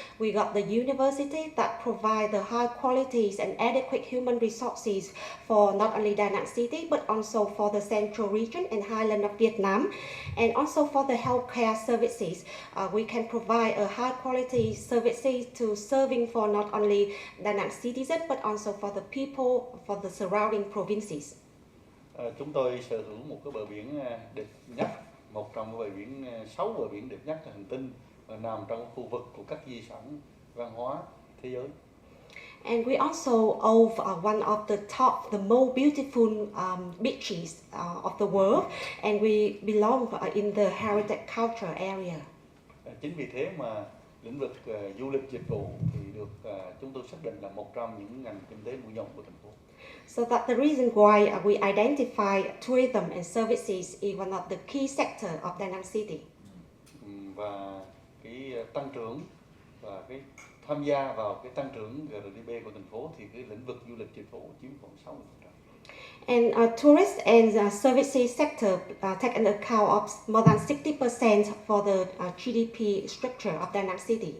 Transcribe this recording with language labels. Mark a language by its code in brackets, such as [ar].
[en] We got the university that provide the high qualities and adequate human resources for not only Da Nang City but also for the central region and highland of Vietnam, and also for the healthcare services. We can provide a high quality services to serving for not only Da Nang citizens but also for the people for the surrounding provinces. [vi] Chúng tôi sở hữu một cái bờ biển đẹp nhất, một trong bờ biển 6 bờ biển đẹp nhất trên hành tinh, nằm trong khu vực của các di sản văn hóa thế giới. [en] And we also own one of the top, the most beautiful beaches of the world, and we belong in the heritage culture area. [vi] Chính vì thế mà lĩnh vực du lịch dịch vụ thì được chúng tôi xác định là một trong những ngành kinh tế mũi nhọn của thành phố. [en] So that's the reason why we identify tourism and services is one of the key sector of Da Nang City. [vi] Và cái tăng trưởng và cái tham gia vào cái tăng trưởng GDP của thành phố thì cái lĩnh vực du lịch dịch vụ chiếm khoảng 60%. [en] And tourist and services sector take an account of more than 60% for the GDP structure of Da Nang City.